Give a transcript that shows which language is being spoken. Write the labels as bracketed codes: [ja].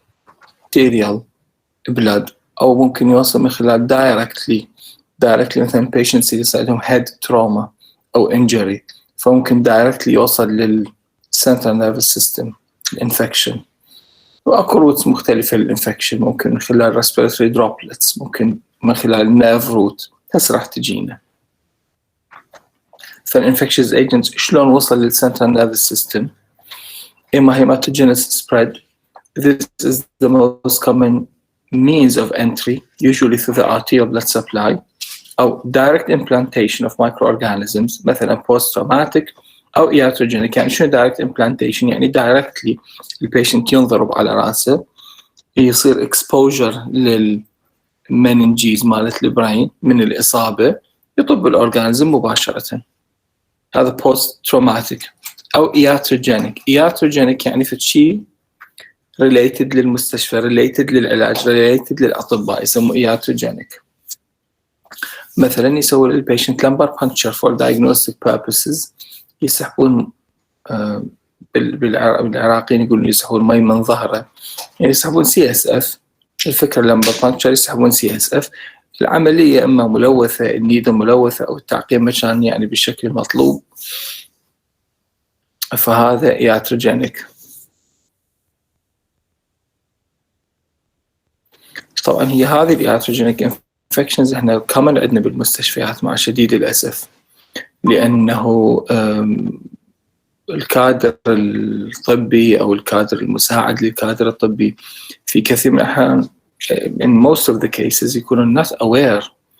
[ar] bacterial blood أو ممكن يوصل من خلال directly مثلا patients يصير عندهم [en] head trauma [ar] أو injury، فممكن directly يوصل لل [en] central nervous system infection. [ar] وأكو routes مختلفة للinfection، ممكن من خلال [en] respiratory droplets، [ar] ممكن من خلال [en] nerve route. [ar] هسه راح تجينا. فال [en] infectious agents [ar] شلون وصل لل [en] central nervous system؟ [ar] إما [en] hematogenous spread. This is the most common means of entry, usually through the arterial blood supply, أو direct implantation of microorganisms مثلا post-traumatic أو iatrogenic. [ar] يعني شنو [en] direct implantation؟ [ar] يعني directly البيشنت ينضرب على رأسه، يصير exposure للمننجيز مالت البراين من الإصابة، يطب الأورجانيزم مباشرة. هذا post-traumatic. أو iatrogenic يعني في شيء related للمستشفى، related للعلاج، related للأطباء، يسموه iatrogenic. مثلا يسوي للبيشنت [en] lumbar puncture for diagnostic purposes، [ar] يسحبون بالعراقيين يقولون يسحبون مي من ظهره، يعني يسحبون CSF. الفكرة [en] lumbar puncture [ar] يسحبون CSF. العملية إما ملوثة، النيدة ملوثة، أو التعقيم مكان يعني بشكل مطلوب، فهذا iatrogenic. طبعا هي هذه الياتروجينيك انفكشنز احنا كمان عندنا بالمستشفيات مع شديد الأسف، لأنه الكادر الطبي أو الكادر المساعد للكادر الطبي في كثير من الأحيان [en] in most of the cases [ar] يكونوا [en] not aware.